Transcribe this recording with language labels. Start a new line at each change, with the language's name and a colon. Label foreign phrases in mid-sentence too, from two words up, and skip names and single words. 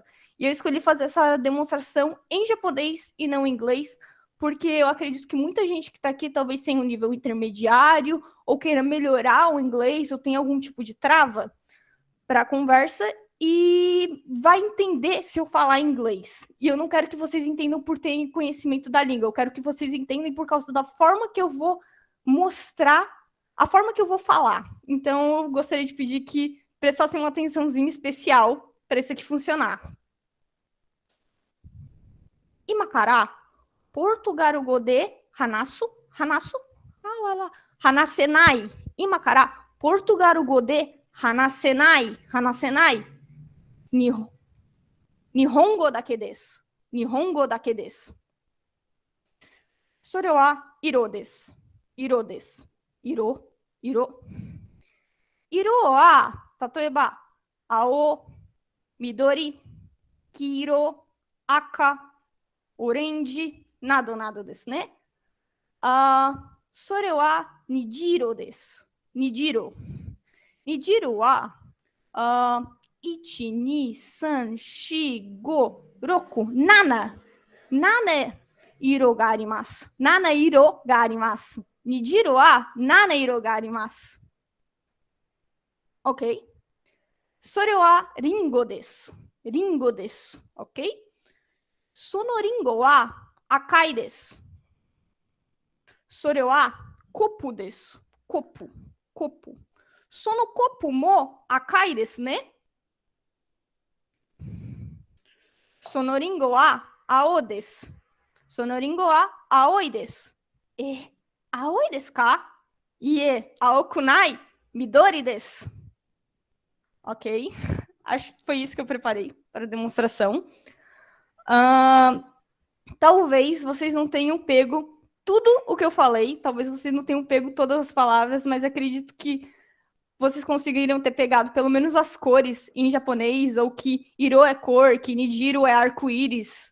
Portuguese: E eu escolhi fazer essa demonstração em japonês e não em inglês, porque eu acredito que muita gente que está aqui talvez tenha um nível intermediário ou queira melhorar o inglês ou tenha algum tipo de trava para a conversa e vai entender se eu falar inglês. E eu não quero que vocês entendam por terem conhecimento da língua, eu quero que vocês entendam por causa da forma que eu vou mostrar, a forma que eu vou falar. Então, eu gostaria de pedir que prestassem uma atençãozinha especial para isso aqui funcionar.
Japanese: 今から、ポルトガル語で話す、話せない. 今から、ポルトガル語で話せない. 日本語だけです。日本語だけです. それは色です. 色です。色. 色は、例えば、青、緑、黄色、赤、オレンジ、などですね. それは虹色です。虹色. 虹色は1、2、3、4、5、6、7なね色があります. 七色があります. 虹色は七色があります. OK? それはりんごです. りんごです。OK? そのりんごは赤いです. それはコップです. コップ。コップ. そのコップも赤いですね? そのりんごは青です. そのりんごは青いです. 青いですか？いえ、青くない. 緑です. Ok?
Portuguese: Acho que foi isso que eu preparei para a demonstração. Talvez vocês não tenham pego tudo o que eu falei. Talvez vocês não tenham pego todas as palavras, mas acredito que vocês conseguiriam ter pegado pelo menos as cores em japonês, ou que iro é cor, que nijiro é arco-íris.